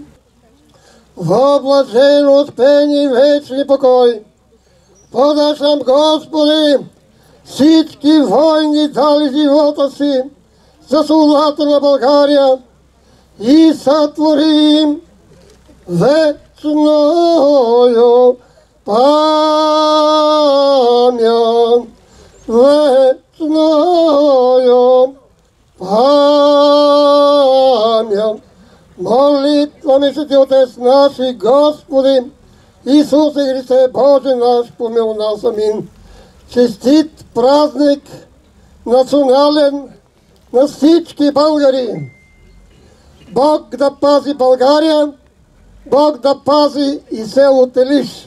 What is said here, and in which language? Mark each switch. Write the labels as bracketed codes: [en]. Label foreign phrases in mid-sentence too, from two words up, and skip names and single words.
[cu] Во блажен успени и вечни покой подаш нам, Господи, [bg] всички войни дали живота си за свободата на България [cu] и сътворим вечною память, вечною память. Молитвами се Ти, Отец наш и Господи, Исусе Христе, Боже наш, помил нас. Амин. [bg] Честит празник национален на всички българи. Бог да пази България, Бог да пази и село Телиш.